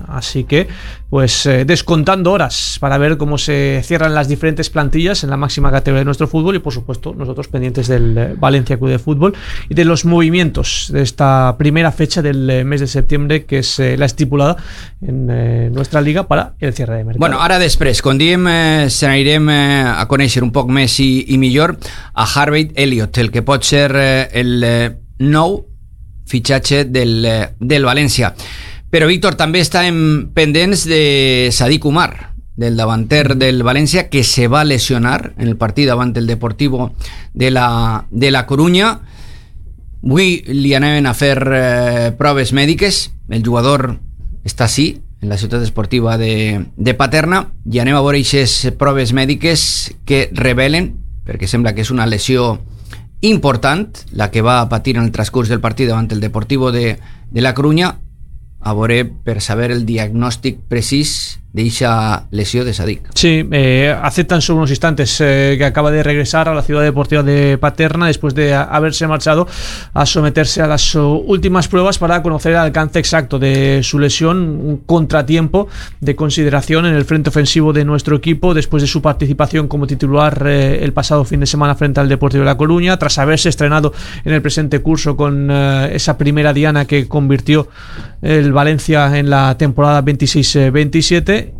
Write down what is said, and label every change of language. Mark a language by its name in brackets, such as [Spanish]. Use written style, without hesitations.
[Spanish] Así que, pues descontando horas para ver cómo se cierran las diferentes plantillas en la máxima categoría de nuestro fútbol. Y, por supuesto, nosotros pendientes del Valencia Club de Fútbol y de los movimientos de esta primera fecha del mes de septiembre, que es la estipulada en nuestra liga para el cierre de mercado. Bueno, ahora después, [Catalan] con Diem, se anirem a conèixer un poc més i millor a Harvey Elliott, el que pot ser el nou fitxatge del València. Però, Víctor, també estàvem pendents de Sadiq Umar, del davanter del València, que se va lesionar en el partit davant el Deportivo de la Coruña. Avui li anaven a fer proves mèdiques. El jugador està així, en la ciutat esportiva de Paterna, i anem a veure aquestes proves mèdiques que revelen, perquè sembla que és una lesió important la que va patir en el transcurs del partit davant el Deportivo de la Coruña. A veure, per saber el diagnòstic precís d'eixa lesió de Sadiq. [Spanish] Sí, hace tan solo unos instantes que acaba de regresar a la ciudad deportiva de Paterna después de haberse marchado a someterse a las últimas pruebas para conocer el alcance exacto de su lesión, un contratiempo de consideración en el frente ofensivo de nuestro equipo después de su participación como titular el pasado fin de semana frente al Deportivo de La Coruña, tras haberse estrenado en el presente curso con esa primera diana que convirtió el Valencia en la temporada 26-27.